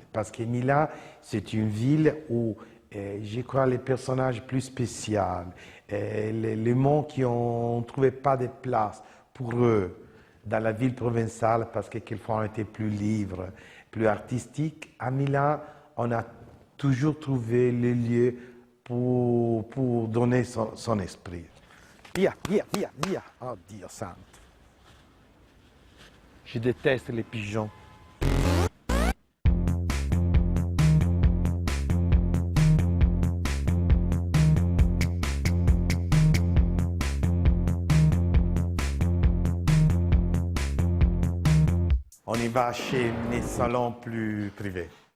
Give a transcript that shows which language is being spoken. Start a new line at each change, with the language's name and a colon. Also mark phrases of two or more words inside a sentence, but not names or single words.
French: Parce que Milan, c'est une ville où je crois les personnages plus spéciaux, les mots qui n'ont trouvé pas de place pour eux dans la ville provinciale parce que quelquefois on était plus libre, plus artistique. À Milan, on a toujours trouvé le lieu pour donner son esprit.
Italian: Via, via, via, via. Oh Dio santo.
French: Je déteste les pigeons. On y va chez les salons plus privés.